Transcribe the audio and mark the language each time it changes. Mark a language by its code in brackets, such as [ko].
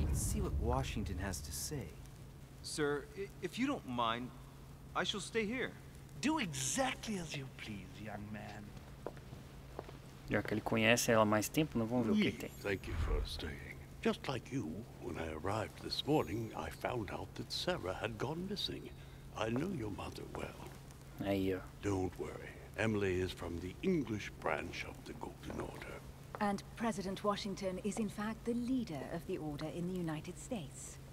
[en] Let's see what Washington has to say. Sir, if you don't mind, I shall stay here. Do exactly as you please, young man. [pt] Já que ele conhece ela há mais tempo, não vamos ver o que tem. [en] Thank you for staying. Just like you, when I arrived this morning, I found out that Sarah had gone missing. I know your mother well. [pt] Aí, ó. [en] Don't worry. Emily is from the English branch of the Golden Order. And President Washington is in fact the leader of the Order in the United States.